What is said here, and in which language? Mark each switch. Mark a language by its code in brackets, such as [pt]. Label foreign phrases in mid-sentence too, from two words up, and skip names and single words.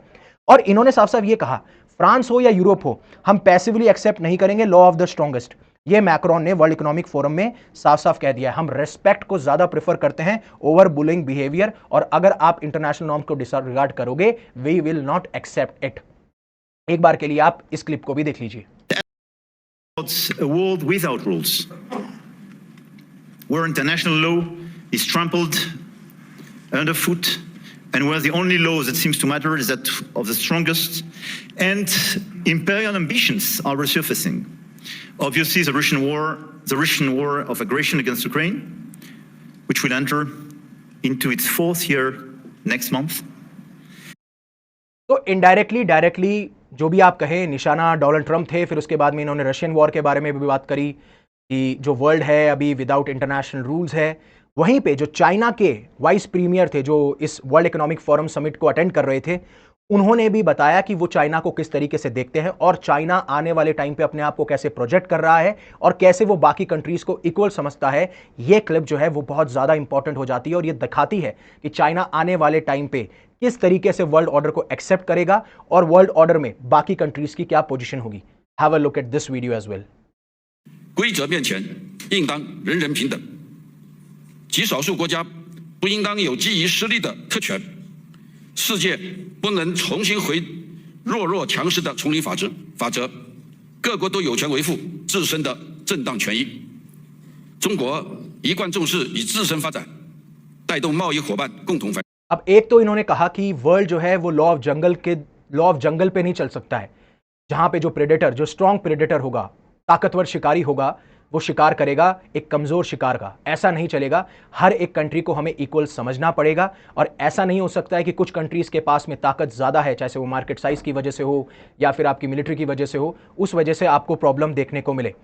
[hi] और इन्होंने साफ साफ ये कहा, फ्रांस हो या यूरोप हो, हम [en] passively accept [hi] नहीं करेंगे [en] law of the strongest. [hi] ये मैक्रोन ने वर्ल्ड इकोनॉमिक फोरम में साफ साफ कह दिया है, हम रेस्पेक्ट को ज्यादा प्रेफर करते हैं [en] over bullying behaviour, [hi] और अगर आप [en] international norms [hi] को डिसरिगार्ड करोगे, [en] we will not accept it. [hi] एक बार के लिए आप इस क्लिप को भी देख लीजिए। [en] A world without rules, where international law is trampled underfoot, and where the only law that seems to matter is that of the strongest, and imperial ambitions are resurfacing. Obviously, the Russian war of aggression against Ukraine, which will enter into its 4th year next month. [hi] तो [en] indirectly, directly [hi] जो भी आप कहें, निशाना डोनाल्ड ट्रंप थे। फिर उसके बाद में इन्होंने [en] Russian war [hi] के बारे में भी बात करी कि जो वर्ल्ड है अभी [en] without international rules [hi] है। वहीं पे जो चाइना के [en] vice premier [hi] थे जो इस वर्ल्ड इकोनॉमिक फोरम समिट को अटेंड कर रहे थे, उन्होंने भी बताया कि वो चाइना को किस तरीके से देखते हैं और चाइना आने वाले टाइम पे अपने आप को कैसे प्रोजेक्ट कर रहा है और कैसे वो बाकी कंट्रीज को इक्वल समझता है। ये क्लिप जो है वो बहुत ज़्यादा इंपॉर्टेंट हो जाती है और ये दिखाती है कि चाइना आने वाले टाइम पे किस तरीके से [en] world order [hi] को एक्सेप्ट करेगा और [en] world order [hi] में बाकी कंट्रीज की क्या पोजीशन होगी। [en] have a look at this video as well. [zh] 规则面前应当人人平等，极少数国家不应当有基于实力的特权。世界不能重新回弱强势的丛林法则，各国都有权维护自身的正当权益。中国一贯重视以自身发展带动贸易伙伴共同发展。 [hi] अब एक तो इन्होंने कहा कि वर्ल्ड जो है वो [en] law of jungle [hi] पे नहीं चल सकता है, जहां पे जो प्रेडेटर, जो [en] strong predator [hi] होगा, ताकतवर शिकारी होगा, वो शिकार करेगा एक कमजोर शिकार का। ऐसा नहीं चलेगा। हर एक कंट्री को हमें इक्वल समझना पड़ेगा और ऐसा नहीं हो सकता है कि कुछ कंट्रीज के पास में ताकत ज्यादा है, चाहे वो [en] market size [hi] की वजह से हो या फिर आपकी मिलिट्री की वजह से हो, उस वजह से आपको प्रॉब्लम देखने को मिले।